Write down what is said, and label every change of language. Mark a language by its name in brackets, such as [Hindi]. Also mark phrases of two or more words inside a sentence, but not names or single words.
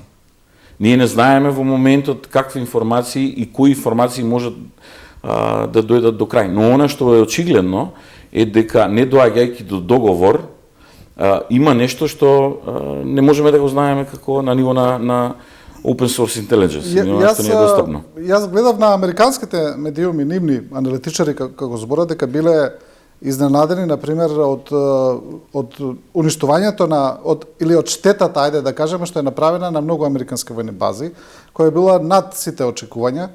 [Macedonian] Ние не знаеме во моментот какви информации и кои информации можат да дојдат до крај. Но она што е очигледно е дека не доаѓајќи до договор, има нешто што не можеме да го знаеме како на ниво на [English] open source intelligence. [Macedonian] Што не е достапно. Јас гледав на американските медиуми, нивни аналитичари како зборат дека биле изненадени, например, од уништувањето или од штетата, ајде да кажеме, што е направена на многу американски војни бази, која била над сите очекувања.